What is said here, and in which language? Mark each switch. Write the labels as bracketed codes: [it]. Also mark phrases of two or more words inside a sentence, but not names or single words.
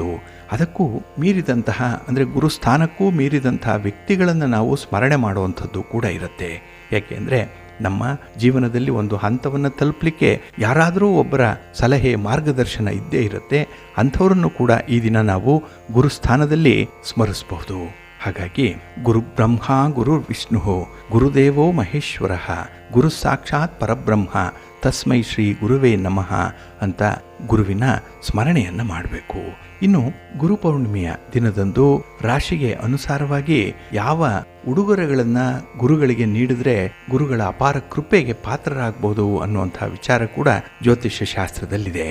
[kn] ಅದಕ್ಕೂ ಮೀರಿದಂತಹ ಅಂದರೆ ಗುರುಸ್ಥಾನಕ್ಕೂ ಮೀರಿದಂತಹ ವ್ಯಕ್ತಿಗಳನ್ನು ನಾವು ಸ್ಮರಣೆ ಮಾಡುವಂಥದ್ದು ಕೂಡ ಇರುತ್ತೆ. ಯಾಕೆಂದರೆ ನಮ್ಮ ಜೀವನದಲ್ಲಿ ಒಂದು ಹಂತವನ್ನು ತಲುಪಲಿಕ್ಕೆ ಯಾರಾದರೂ ಒಬ್ಬರ ಸಲಹೆ, ಮಾರ್ಗದರ್ಶನ ಇದ್ದೇ ಇರುತ್ತೆ. ಅಂಥವರನ್ನು ಕೂಡ ಈ ದಿನ ನಾವು ಗುರುಸ್ಥಾನದಲ್ಲಿ ಸ್ಮರಿಸಬಹುದು. ಹಾಗಾಗಿ [sa] ಗುರು ಬ್ರಹ್ಮ ಗುರು ವಿಷ್ಣು ಗುರುದೇವೋ ಮಹೇಶ್ವರ ಗುರು ಸಾಕ್ಷಾತ್ ಪರಬ್ರಹ್ಮ ತಸ್ಮೈ ಶ್ರೀ ಗುರುವೇ ನಮಃ [kn] ಅಂತ ಗುರುವಿನ ಸ್ಮರಣೆಯನ್ನು ಮಾಡಬೇಕು. ಇನ್ನು ಗುರುಪೌರ್ಣಿಮೆಯ ದಿನದಂದು ರಾಶಿಗೆ ಅನುಸಾರವಾಗಿ ಯಾವ ಉಡುಗೊರೆಗಳನ್ನು ಗುರುಗಳಿಗೆ ನೀಡಿದ್ರೆ ಗುರುಗಳ ಅಪಾರ ಕೃಪೆಗೆ ಪಾತ್ರರಾಗಬಹುದು ಅನ್ನುವಂಥ ವಿಚಾರ ಕೂಡ ಜ್ಯೋತಿಷ್ಯ ಶಾಸ್ತ್ರದಲ್ಲಿದೆ.